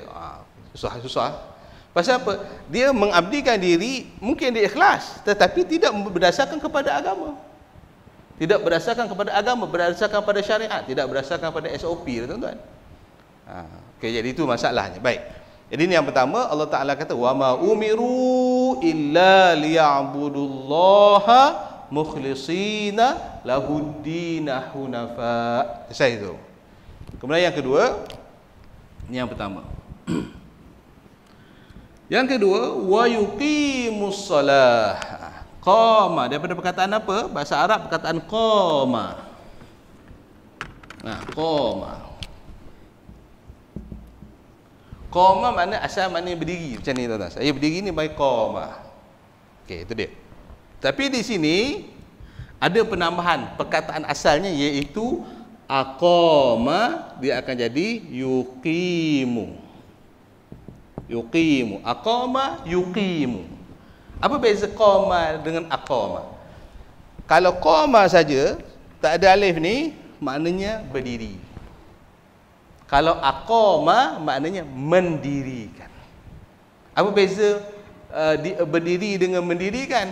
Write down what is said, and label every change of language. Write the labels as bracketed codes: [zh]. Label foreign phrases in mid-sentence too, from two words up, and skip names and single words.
[ms] Susah. Pasal apa? Dia mengabdikan diri, mungkin dia ikhlas, tetapi tidak berdasarkan kepada agama. Tidak berdasarkan kepada agama, berdasarkan pada syariat, tidak berdasarkan pada SOP, tuan-tuan. Okey, jadi itu masalahnya. Baik. Jadi ini yang pertama, Allah Taala kata [ar] وما أمروا إلا ليعبدوا الله مخلصين له الدين حنفاء. [ms] Selesai itu. Kemudian yang kedua, ini yang pertama. Yang kedua, [ar] ويقيموا الصلاة. [ms] Qama, daripada perkataan apa? Bahasa Arab perkataan qama. Qama. Qama makna asal makna berdiri, macam ni tuan-tuan. Saya berdiri ni baik qama. Okey, itu dia. Tapi di sini ada penambahan perkataan asalnya, iaitu aqama, dia akan jadi yuqimu. [ar] أقام يقيم. [ms] Apa beza qama dengan aqama? Kalau qama saja tak ada alif ni, maknanya berdiri. Kalau aqama maknanya mendirikan. Apa beza berdiri dengan mendirikan?